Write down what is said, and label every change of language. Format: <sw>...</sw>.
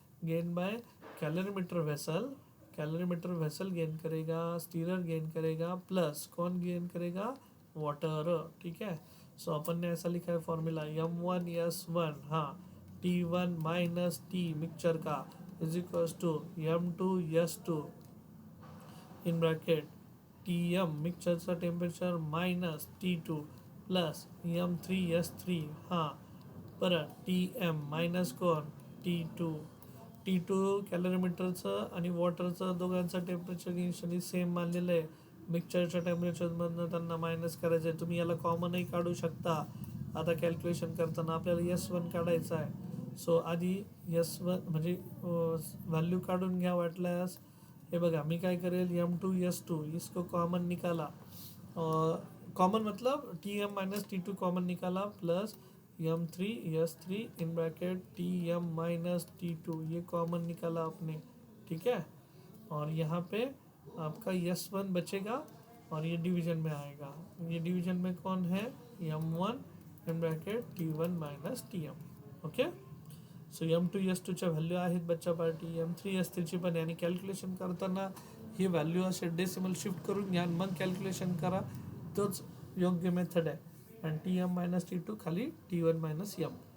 <hi>Gain by calorimeter vessel. Calorimeter vessel gain करेगा, stirrer gain करेगा, plus कौन gain करेगा? वाटर. ठीक है. सो अपन ने ऐसा लिखा है फॉर्मूला M1S1, हाँ, T1 माइनस टी मिक्सचर का is equal to M2S2 in bracket Tm मिक्सचरचा temperature minus T2 plus M3S3, हाँ,</hi> <mr>परत Tm मायनस कोण? T2 कॅलरीमीटरचं आणि वॉटरचं दोघांचं टेम्परेचर इनिशियली सेम मानलेलं आहे. मिक्सचरच्या टेम्परेचरमधनं त्यांना मायनस करायचं आहे. तुम्ही याला कॉमनही काढू शकता. आता कॅल्क्युलेशन करताना आपल्याला S1 काढायचं आहे. सो आधी S1 म्हणजे व्हॅल्यू काढून घ्या वाटल्यास. हे बघा मी काय करेल, M2S2</mr> <hi>इसको कॉमन निकाला. कॉमन मतलब Tm माइनस T2 कॉमन निकाला plus M3S3 in bracket Tm minus T2 ये कॉमन निकाला आपने. ठीक है. और यहाँ पे आपका S1 बचेगा और ये डिवीजन में आएगा. ये डिवीजन में कौन है? M1 in bracket T1 minus Tm. Okay.</hi> <mr>So M2S2च्या value आहेत बच्चा पार्टी. M3S3ची पण. आणि कॅल्क्युलेशन करताना ही व्हॅल्यू असे डेसिमल शिफ्ट करून घ्या आणि मग कॅल्क्युलेशन करा. तोच योग्य मेथड आहे. आणि Tm मायनस T2 खाली T1 मायनस M.</mr>